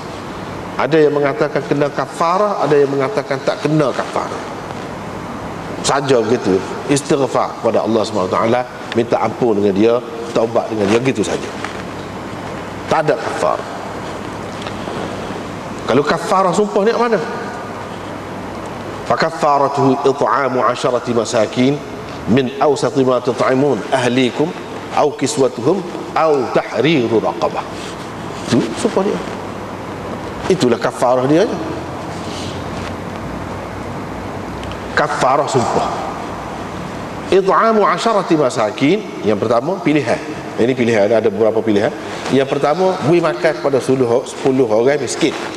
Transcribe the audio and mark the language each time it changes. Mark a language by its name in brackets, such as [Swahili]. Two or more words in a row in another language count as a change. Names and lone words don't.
[Malay] Ada yang mengatakan kena kafarah, ada yang mengatakan tak kena kafarah. Saja begitu, istighfar kepada Allah SWT, minta ampun dengan dia, taubat dengan dia, gitu saja. Tak ada kafarah. Kalau kafarah sumpah ni mana? [Arabic] فكفارته إطعام عشرة مساكين من أوسط ما تطعمون أهليكم أو كسوتهم أو تحرير رقبة. [Malay] Itu sumpah dia. Itulah kafarah dia. Kafarah sumpah. [Arabic] إطعام عشرة مساكين, [Malay] yang pertama pilihan. Ini pilihan, ada beberapa pilihan. Yang pertama, beri makan kepada 10 orang miskin.